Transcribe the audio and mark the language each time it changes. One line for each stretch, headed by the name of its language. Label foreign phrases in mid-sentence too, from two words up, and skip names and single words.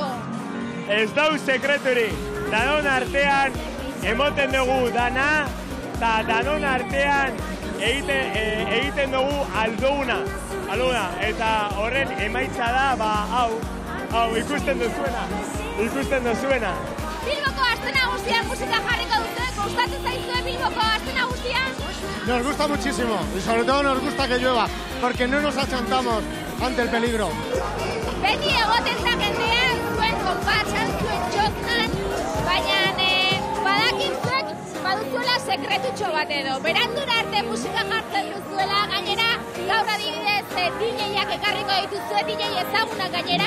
Basque: Ez dau sekreturik, danon artean emoten dugu dana, eta danon artean egiten dugu alduna, eta horren emaitza da, hau, ikusten duzuena. Bilboko aste nagusian musika jarriko dute, gustatzen zaizue Bilboko aste nagusian?
Spanish: Nos gusta muchísimo y sobre todo nos gusta que llueva, porque no nos achantamos ante el peligro.
Basque: Beti egoten da jendea, zuen konpartsan, zuen txotnan, baina badakintzuek baduzuela sekretutxo bat edo. Berandura arte musika jartzen duzuela, gainera, gaur adibidez DJak ekarriko dituzue, DJ ezagunak gainera.